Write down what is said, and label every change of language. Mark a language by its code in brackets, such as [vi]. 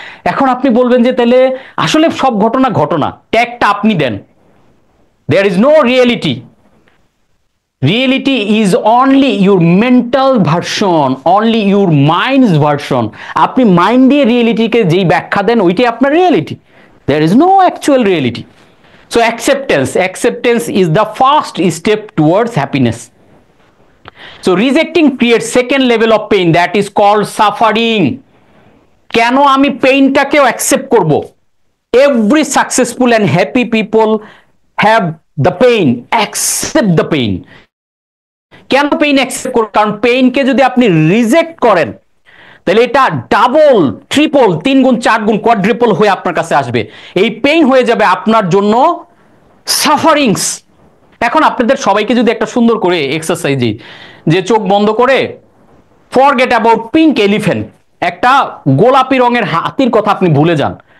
[bn] এখন আপনি বলবেন যে তাহলে আসলে সব ঘটনা ঘটনা, ট্যাগটা আপনি দেন। [en] There is no reality, reality is only your mental version, only your mind's version. [bn] আপনি মাইন্ড দিয়ে রিয়েলিটিকে যেই ব্যাখ্যা দেন ওইটাই আপনার reality, [en] There is no actual reality. So acceptance is the first step towards happiness. So rejecting creates second level of pain, that is called suffering. [bn] কেন আমি পেইনটাকেও accept করব? [en] Every successful and happy people have the pain, accept the pain. [bn] কেন pain accept করব? কারণ পেইনকে যদি আপনি reject করেন তাহলে এটা ডাবল, ট্রিপল, 3 গুণ 4 গুণ কোয়াড্রিপল হয়ে আপনার কাছে আসবে। এই পেইন হয়ে যাবে আপনার জন্য সাফারিংস। এখন আপনাদের সবাইকে যদি একটা সুন্দর করে এক্সারসাইজ দিই, যে চোখ বন্ধ করে [en] forget about pink elephant, [bn] একটা গোলাপি রঙের হাতির কথা আপনি ভুলে যান।